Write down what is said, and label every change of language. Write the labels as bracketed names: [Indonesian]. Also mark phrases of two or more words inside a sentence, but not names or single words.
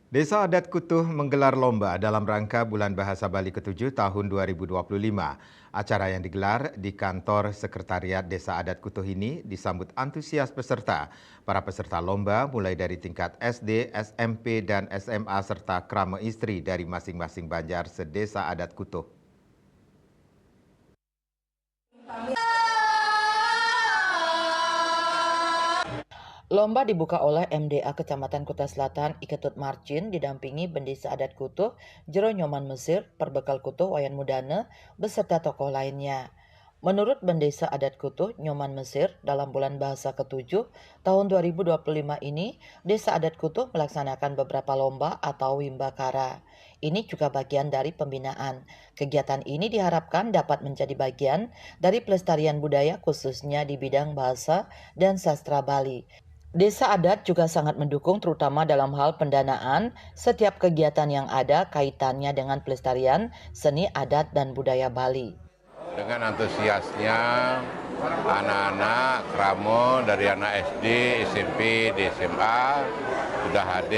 [Indonesian] Desa Adat Kutuh menggelar lomba dalam rangka Bulan Bahasa Bali ke-7 tahun 2025. Acara yang digelar di kantor Sekretariat Desa Adat Kutuh ini disambut antusias peserta. Para peserta lomba mulai dari tingkat SD, SMP, dan SMA serta krama istri dari masing-masing banjar sedesa Adat Kutuh. Lomba dibuka oleh MDA Kecamatan Kuta Selatan Iketut Marcin didampingi Bendesa Adat Kutuh, Jero Nyoman Mesir, Perbekal Kutuh Wayan Mudana, beserta tokoh lainnya. Menurut Bendesa Adat Kutuh Nyoman Mesir, dalam bulan bahasa ke-7 tahun 2025 ini, Desa Adat Kutuh melaksanakan beberapa lomba atau wimbakara. Ini juga bagian dari pembinaan. Kegiatan ini diharapkan dapat menjadi bagian dari pelestarian budaya khususnya di bidang bahasa dan sastra Bali. Desa adat juga sangat mendukung terutama dalam hal pendanaan setiap kegiatan yang ada kaitannya dengan pelestarian seni adat dan budaya Bali. Dengan antusiasnya anak-anak kramo dari anak SD, SMP, di SMA sudah hadir.